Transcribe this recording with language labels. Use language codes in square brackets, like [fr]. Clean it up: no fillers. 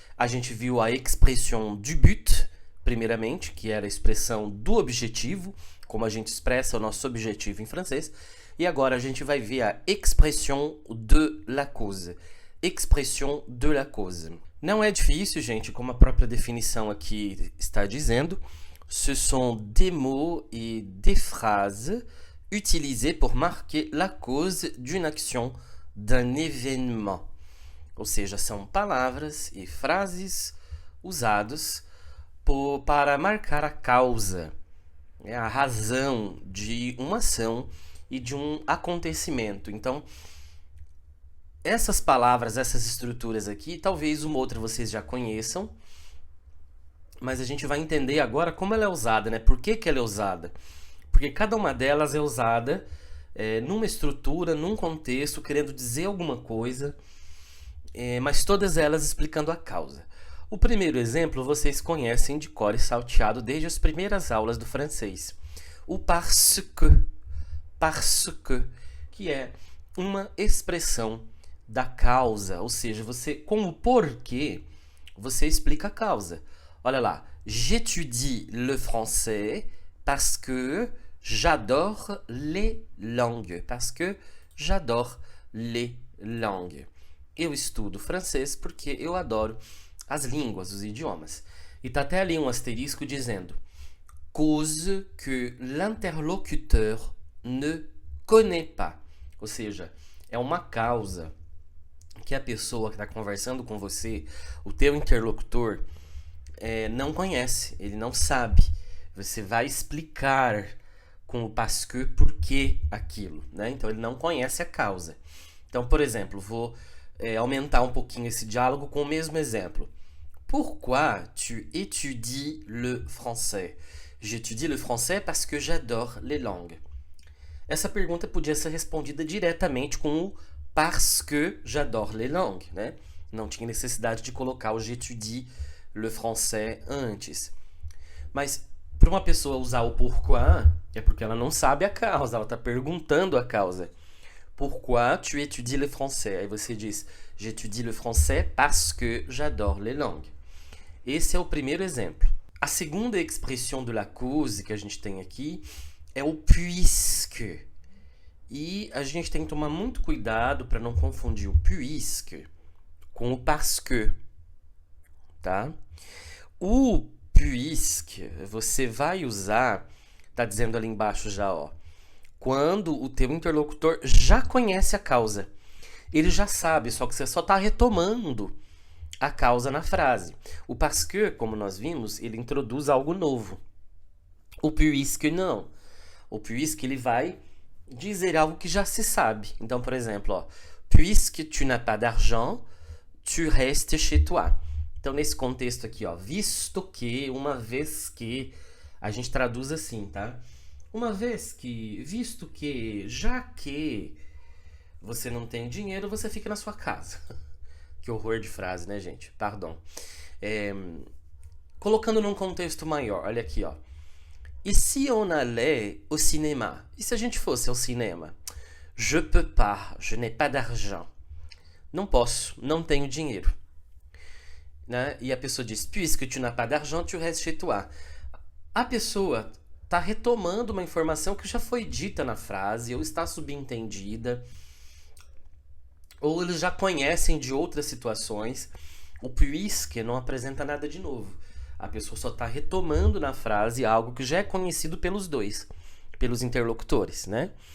[pt] A gente viu a [fr] expression du but, [pt] primeiramente, que era a expressão do objetivo, como a gente expressa o nosso objetivo em francês. E agora a gente vai ver a [fr] expression de la cause. Expression de la cause. [pt] Não é difícil, gente, como a própria definição aqui está dizendo. [fr] Ce sont des mots et des phrases utilisés pour marquer la cause d'une action, d'un événement. [pt] Ou seja, são palavras e frases usados para marcar a causa, a razão de uma ação e de um acontecimento. Então, essas palavras, essas estruturas aqui, talvez uma outra vocês já conheçam, mas a gente vai entender agora como ela é usada, né? Por que ela é usada? Porque cada uma delas é usada numa estrutura, num contexto, querendo dizer alguma coisa, mas todas elas explicando a causa. O primeiro exemplo vocês conhecem de cor e salteado desde as primeiras aulas do francês. O parce que, que é uma expressão da causa, ou seja, você com o porquê você explica a causa. Olha lá, [fr] j'étudie le français parce que j'adore les langues. Parce que j'adore les langues. [pt] Eu estudo francês porque eu adoro as línguas, os idiomas. E tá até ali um asterisco dizendo [fr] cause que l'interlocuteur ne connaît pas. [pt] Ou seja, é uma causa que a pessoa que está conversando com você, o teu interlocutor, não conhece, ele não sabe. Você vai explicar com o parce que por que aquilo, né? Então ele não conhece a causa. Então, por exemplo, vou aumentar um pouquinho esse diálogo com o mesmo exemplo. [fr] Pourquoi tu étudies le français? J'étudie le français parce que j'adore les langues. [pt] Essa pergunta podia ser respondida diretamente com o [fr] parce que j'adore les langues, [pt] né? Não tinha necessidade de colocar o [fr] j'étudie le français [pt] antes. Mas para uma pessoa usar o pourquoi, é porque ela não sabe a causa, ela está perguntando a causa. [fr] Pourquoi tu étudies le français? [pt] Aí você diz, [fr] j'étudie le français parce que j'adore les langues. [pt] Esse é o primeiro exemplo. A segunda expressão [fr] de la cause [pt] que a gente tem aqui é o puisque. E a gente tem que tomar muito cuidado para não confundir o puisque com o parce que, tá? O puisque você vai usar, tá dizendo ali embaixo já, ó, quando o teu interlocutor já conhece a causa. Ele já sabe, só que você só está retomando a causa na frase. O parce que, como nós vimos, ele introduz algo novo. O puisque não. O puisque ele vai dizer algo que já se sabe. Então, por exemplo, ó, [fr] puisque tu n'as pas d'argent, tu restes chez toi. [pt] Então, nesse contexto aqui, ó, visto que, uma vez que, a gente traduz assim, tá? Uma vez que, visto que, já que você não tem dinheiro, você fica na sua casa. Que horror de frase, né, gente? [fr] Pardon. [pt] Colocando num contexto maior, olha aqui, ó. [fr] E si on allait au cinéma? [pt] E se a gente fosse ao cinema? [fr] Je peux pas, je n'ai pas d'argent. [pt] Não posso, não tenho dinheiro. Né? E a pessoa diz, [fr] puisque tu n'as pas d'argent, tu restes chez toi. [pt] A pessoa está retomando uma informação que já foi dita na frase, ou está subentendida, ou eles já conhecem de outras situações. O puisque não apresenta nada de novo. A pessoa só está retomando na frase algo que já é conhecido pelos dois, pelos interlocutores, né?